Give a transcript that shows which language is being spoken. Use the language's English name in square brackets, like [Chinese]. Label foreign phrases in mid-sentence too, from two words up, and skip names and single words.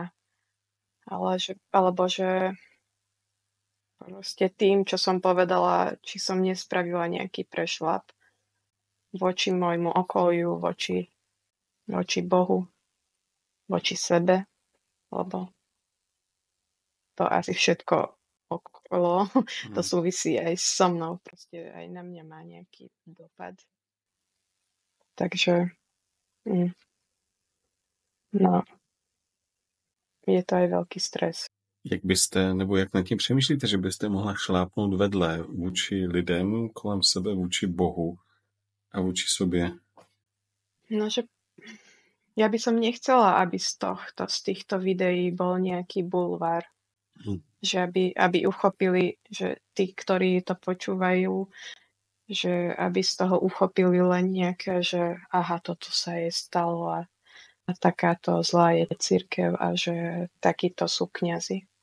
[Slovak] Alebo že proste tým, čo som povedala, či som nespravila nejaký prešlap voči môjmu okoliu, voči Bohu, voči sebe, lebo to asi všetko okolo, to súvisí aj so mnou, proste aj na mňa má nejaký dopad. Takže, no, je to aj veľký stres. [Czech] Jak byste, nebo jak nad tím přemýšlíte, že byste mohla šlápnout vedle vůči lidem kolem sebe, vůči Bohu a vůči sobě? [Slovak] No, že ja by som nechcela, aby z týchto videí bol nejaký bulvár. Že aby uchopili, že tí, ktorí to počúvajú, že aby z toho uchopili len nejaké, že aha, toto sa jej stalo a takáto zlá je cirkev a že takíto sú kňazi.